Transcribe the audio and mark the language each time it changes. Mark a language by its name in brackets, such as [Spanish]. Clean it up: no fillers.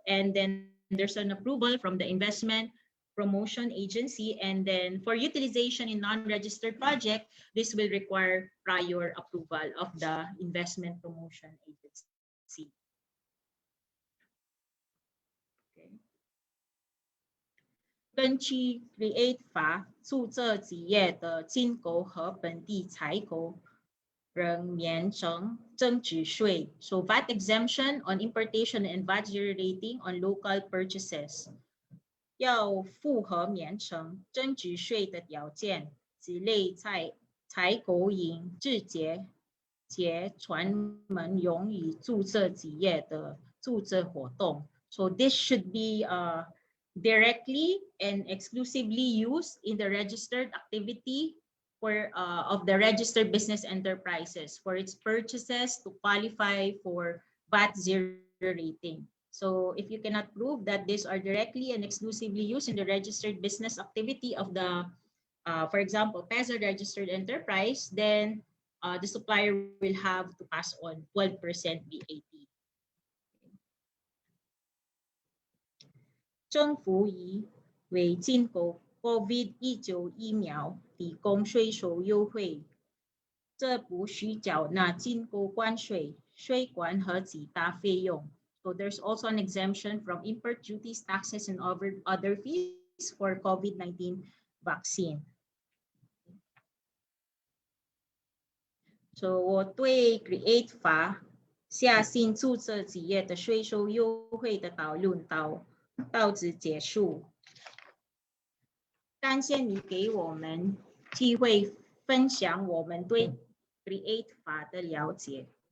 [English] And then there's an approval from the investment promotion agency. And then for utilization in non-registered project, this will require prior approval of the investment promotion agency. Okay. [Chinese] 根据 Create 法，注册企业的进口和本地采购仍免征增值税。 [English] So VAT exemption on importation and VAT zero rating on local purchases. [Chinese] 要符合免征增值税的条件，此类采购应直接且专门用于注册企业的注册活动。 [English] So this should be directly and exclusively used in the registered activity of the registered business enterprises for its purchases to qualify for VAT zero rating. So if you cannot prove that these are directly and exclusively used in the registered business activity of the, for example, PEZA registered enterprise, then the supplier will have to pass on 12% VAT. [Chinese] 政府以为进口 COVID-19 疫苗提供税收优惠，这不需缴纳进口关税、税关和其他费用。 [English] So there's also an exemption from import duties, taxes, and other fees for COVID-19 vaccine. [Chinese] So 我对 Create 法下新注册企业的税收优惠的讨论到此结束。感谢你给我们机会分享我们对 Create 法的了解。